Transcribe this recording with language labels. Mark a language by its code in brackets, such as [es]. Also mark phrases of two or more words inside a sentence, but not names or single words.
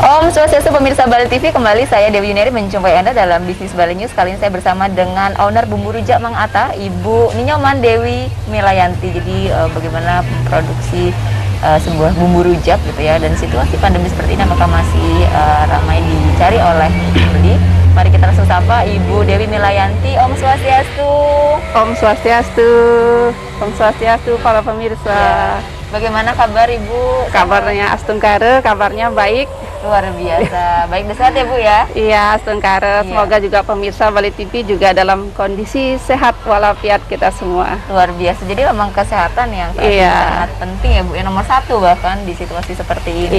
[id] Swastiastu pemirsa Bali TV, kembali saya Dewi Yuneri menjumpai Anda dalam Bisnis Bali News. Kali ini saya bersama dengan owner Bumbu Rujak Mang Atta, Ibu Ninyoman Dewi Milayanti. Jadi bagaimana memproduksi sebuah bumbu rujak gitu ya, dan situasi pandemi seperti ini apakah masih ramai dicari oleh pembeli? Mari kita langsung sapa Ibu Dewi Milayanti. Om Swastiastu. Om Swastiastu. Om Swastiastu para pemirsa. Ya. Bagaimana kabar Ibu? Kabarnya Astungkare, kabarnya baik. Luar biasa. Baik, sehat ya Bu ya? Iya, Astungkare. Semoga juga pemirsa Bali TV juga dalam kondisi sehat walafiat kita semua. Luar biasa. Jadi memang kesehatan yang sangat penting ya Bu, yang nomor satu bahkan di situasi seperti ini.